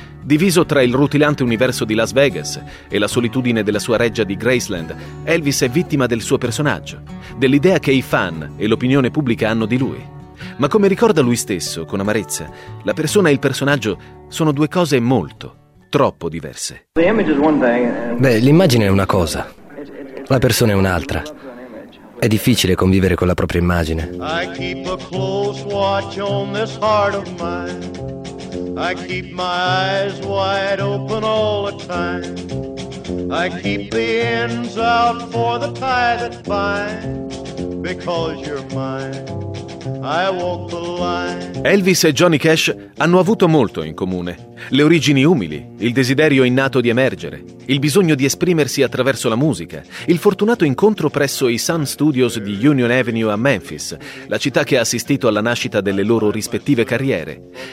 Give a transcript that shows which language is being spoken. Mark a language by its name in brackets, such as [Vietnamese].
[Italian] Diviso tra il rutilante universo di Las Vegas e la solitudine della sua reggia di Graceland, Elvis è vittima del suo personaggio, dell'idea che i fan e l'opinione pubblica hanno di lui. Ma come ricorda lui stesso, con amarezza, la persona e il personaggio sono due cose molto, troppo diverse. Beh, l'immagine è una cosa, la persona è un'altra. È difficile convivere con la propria immagine. [English] I keep a close watch on this heart of mine. I keep my eyes wide open all the time. I keep the ends out for the tie that binds. Because you're mine, I walk the line. [Italian] Elvis e Johnny Cash hanno avuto molto in comune. Le origini umili, il desiderio innato di emergere, il bisogno di esprimersi attraverso la musica, il fortunato incontro presso i Sun Studios di Union Avenue a Memphis, la città che ha assistito alla nascita delle loro rispettive carriere.